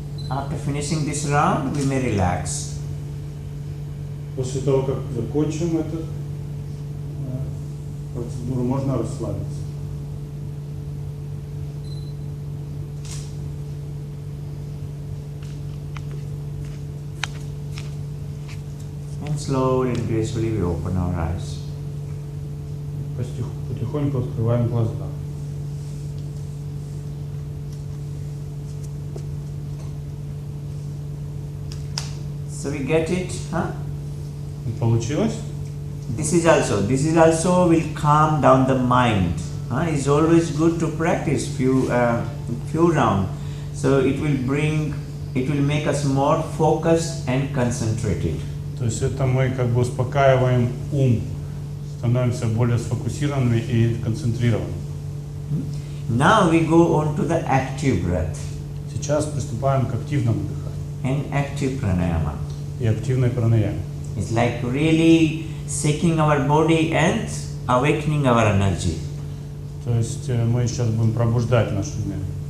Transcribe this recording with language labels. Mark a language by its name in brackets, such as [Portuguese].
[English] After finishing this round, we may relax. [Russian] После того, как закончим эту процедуру, можно расслабиться. [English] And slowly and gracefully we open our eyes. [Russian] Потихоньку открываем глаза. [English] So we get it, huh? [Russian] Получилось? [English] This is also will calm down the mind. It's always good to practice few rounds. So it will make us more focused and concentrated. [Russian] То есть это мы как бы успокаиваем ум, становимся более сфокусированными и концентрированными. [English] Now we go on to the active breath. [Russian] Сейчас приступаем к активному дыханию [English] And active pranayama. [Russian] и активной пранаяме. [English] It's like really shaking our body and awakening our energy. [Russian] То есть мы сейчас будем пробуждать нашу энергию.